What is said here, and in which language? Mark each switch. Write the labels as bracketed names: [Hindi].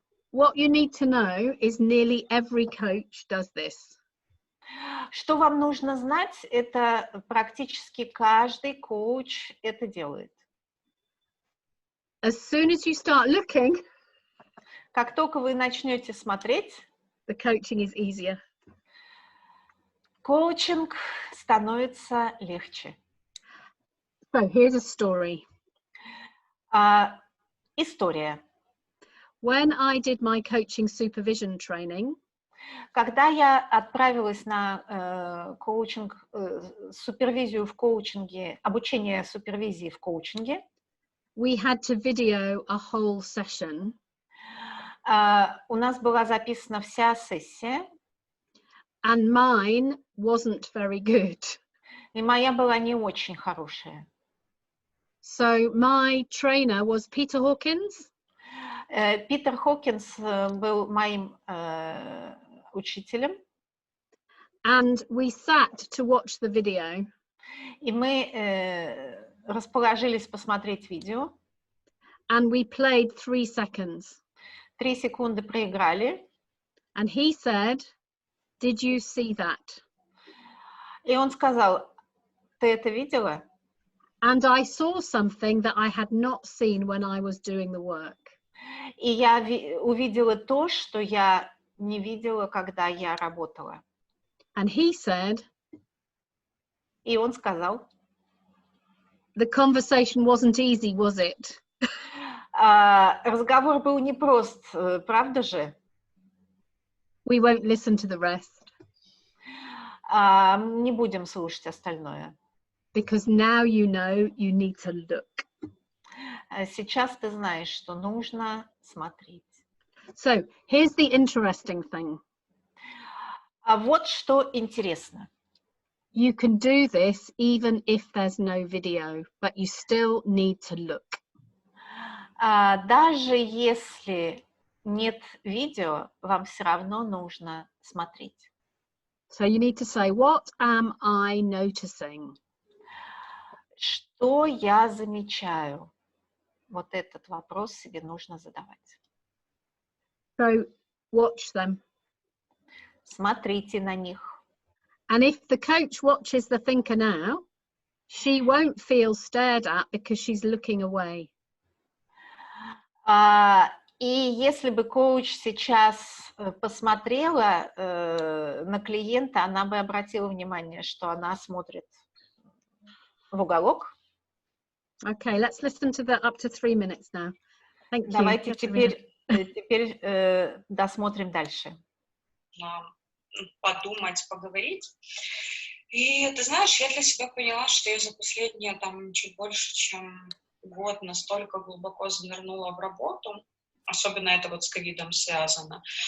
[English] What you need to know is nearly every coach does this. [Russian] Что вам нужно знать, это практически каждый коуч это делает. [English] As soon as you start looking, [Russian] как только вы начнете смотреть, [English] the coaching is easier. [Russian] Коучинг становится легче. [English] So here's a story. [Russian] История. [English] When I did my coaching supervision training, [Russian] когда я отправилась на коучинг, супервизию в коучинге, обучение супервизии в коучинге, [English] we had to video a whole session. [Russian] У нас была записана вся сессия. [English] And mine wasn't very good. [Russian] И моя была не очень хорошая. [English] So my trainer was Peter Hawkins. [Russian] Питер Хокинс был моим учителем. [English] And we sat to watch the video. [Russian] И мы расположились посмотреть видео. [English] And we played 3 seconds. [Russian] 3 секунды проиграли. [English] And he said, "Did you see that?" [Russian] И он сказал, ты это видела? [English] And I saw something that I had not seen when I was doing the work. [Russian] И я увидела то, что я не видела, когда я работала. [English] And he said, [Russian] и он сказал, [English] the conversation wasn't easy, was it? [Russian] Разговор был непрост, правда же? [English] We won't listen to the rest. [Russian] Не будем слушать остальное. [English] Because now you know you need to look. [Russian] Сейчас ты знаешь, что нужно смотреть. [English] So, here's the interesting thing. [Russian] А вот что интересно. [English] You can do this even if there's no video, but you still need to look. [Russian] Даже если нет видео, вам все равно нужно смотреть. [English] So you need to say, what am I noticing? [Russian] Что я замечаю? Вот этот вопрос себе нужно задавать. [English] So watch them. [Russian] Смотрите на них. [English] And if the coach watches the thinker now, she won't feel stared at because she's looking away. [Russian] И если бы коуч сейчас посмотрела на клиента, она бы обратила внимание, что она смотрит в уголок. [English] Okay, let's listen to the up to 3 minutes now. Thank you. [Russian] Давайте теперь досмотрим дальше. Подумать, поговорить. И ты знаешь, я для себя поняла, что я за последние чуть больше, чем год настолько глубоко занырнула в работу, особенно это вот с ковидом связано.